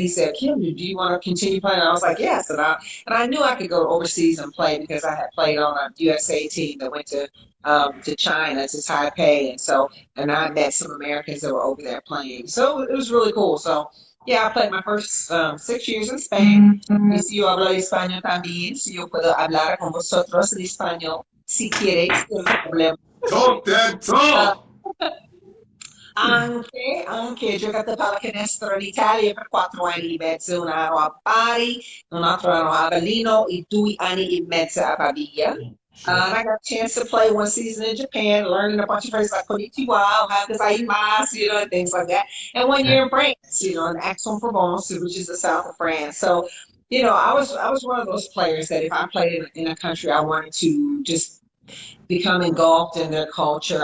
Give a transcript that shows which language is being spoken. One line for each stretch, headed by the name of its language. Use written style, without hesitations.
English: He said, "Kim, do you want to continue playing?" And I was like, "Yes," and I knew I could go overseas and play because I had played on a USA team that went to China, to Taipei, and I met some Americans that were over there playing. So it was really cool. So. Yeah, I played my first 6 years in Spain.
Spanish: Y si yo hablo español también, si yo puedo hablar con vosotros en español, si quieres, sin problema.
English: Talk that talk!
Italian: Anche ho giocato a pallacanestro in Italia per 4 anni e mezzo, un anno a Bari, un altro anno a Avellino, e 2 anni e mezzo a Pavia.
English: And I got a chance to play one season in Japan, learning a bunch of phrases like
Japanese: konnichiwa, how gozaimasu,
English: and things like that. And 1 year in France, in Aix-en-Provence, which is the south of France. So, I was one of those players that if I played in a country, I wanted to just become engulfed in their culture.